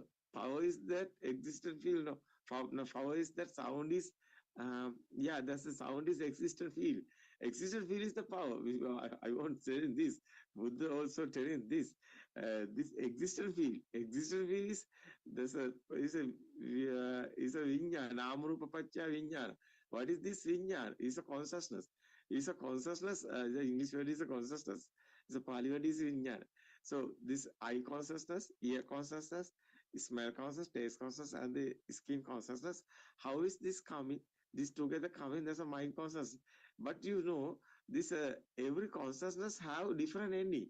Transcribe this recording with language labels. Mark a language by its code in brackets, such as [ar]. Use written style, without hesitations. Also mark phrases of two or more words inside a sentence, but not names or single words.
[en] Power is that existent field. No, power is that sound is. That's the sound is existent field. Existent field is the power. I won't say this. Buddha also telling this. This existent field. Existent field is is a vinyana. [pi] Namarupa paccaya vinyana. [en] What is this vinyana? It's a consciousness. It's a consciousness. The English word is a consciousness. The Pali word is vinyana. So this eye consciousness, ear consciousness, smell consciousness, taste consciousness, and the skin consciousness. How is this coming? This together coming, there's a mind consciousness. But this every consciousness have different ending.